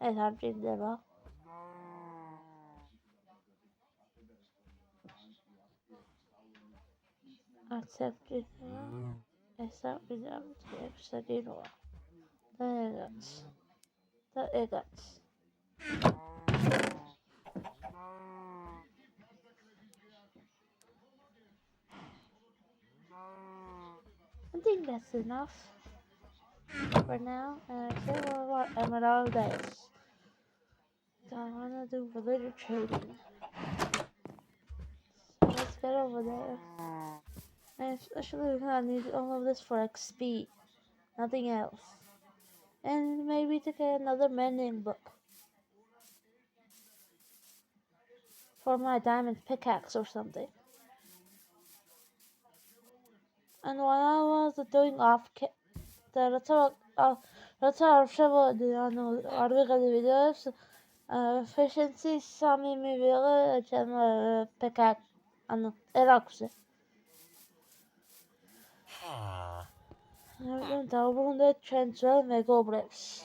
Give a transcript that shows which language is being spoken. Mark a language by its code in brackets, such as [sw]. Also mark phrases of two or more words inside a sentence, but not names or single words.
[ka] ეს არ ჭირდება. არც არ ჭირდება. ეს არ ჭირდება. ეს საჭიროა. და ეგაც. და ეგაც. [en] I think that's enough for now. And I say what emerald is. So I want to do villager trading. So let's get over there. And especially I need all of this for XP. Nothing else. And maybe to get another mending book. For my diamond pickaxe or something. And while I was doing [ka] როცა არ შევოდი, ანუ არ ვიღებდი ვიდეოებს, efficiency 3 მივიღე ჩემ pickaxe, ანუ წერაქვზე. ამიტომ დავუბრუნდეთ ჩვენ ძველ მეგობრებს.